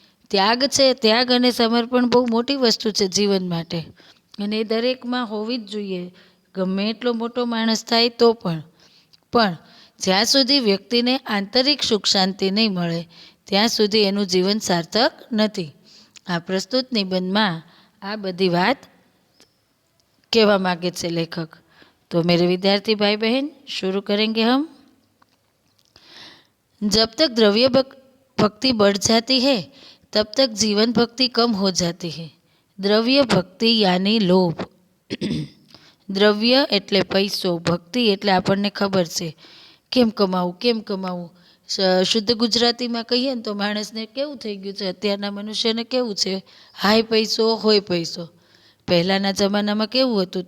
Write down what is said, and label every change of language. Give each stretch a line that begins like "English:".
Gujarati: ત્યાગ છે, ત્યાગ અને સમર્પણ બહુ મોટી વસ્તુ છે જીવન માટે, અને એ દરેકમાં હોવી જ જોઈએ, ગમે એટલો મોટો માણસ થાય તો પણ જ્યાં સુધી વ્યક્તિને આંતરિક સુખ શાંતિ નહીં મળે ત્યાં સુધી એનું જીવન સાર્થક નથી. આ પ્રસ્તુત નિબંધમાં આ બધી વાત કહેવા માગે છે લેખક.
Hindi: તો मेरे विद्यार्थी भाई बहन, शुरू करेंगे हम। जब तक द्रव्य भक्ति बढ़ जाती है तब तक जीवन भक्ति कम हो जाती है। द्रव्य भक्ति यानी लोभ.
Gujarati: દ્રવ્ય એટલે પૈસો, ભક્તિ એટલે આપણને ખબર છે કેમ કમાવું. શુદ્ધ ગુજરાતીમાં કહીએ ને તો માણસને કેવું થઈ ગયું છે, અત્યારના મનુષ્યને કેવું છે? હાય પૈસો હોય પૈસો. પહેલાંના જમાનામાં કેવું હતું?